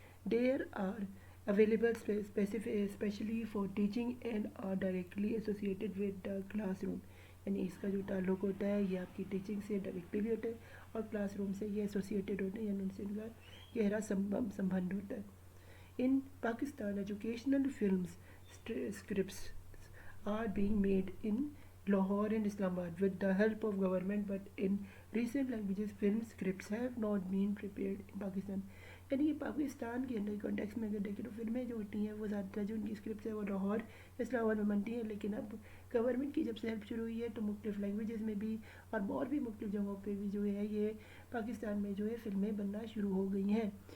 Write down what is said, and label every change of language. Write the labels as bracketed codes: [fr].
[en] there are available especially for teaching and are directly associated with the classroom, [ur] یعنی اس کا جو تعلق ہوتا ہے یہ آپ کی ٹیچنگ سے ڈائریکٹلی بھی ہوتا ہے اور کلاس روم سے یہ ایسوسیٹیڈ ہوتا ہے, یعنی ان سے ان کا گہرا سمبند ہوتا ہے. [en] In Pakistan educational films scripts are being made in Lahore and Islamabad with the help of government, but in recent languages film scripts have not been prepared in Pakistan. [ur] یعنی کہ پاکستان کے اندر کانٹیکس میں اگر دیکھیں تو فلمیں جو ہوتی ہیں وہ زیادہ تر جو ان کی اسکرپٹس ہیں وہ لاہور اسلام آباد میں بنتی ہیں, لیکن اب گورنمنٹ کی جب سے ہیلپ شروع ہوئی ہے تو مختلف لینگویجز میں بھی اور بھی مختلف جگہوں پہ بھی جو ہے یہ پاکستان میں جو ہے فلمیں بننا شروع ہو گئی ہیں.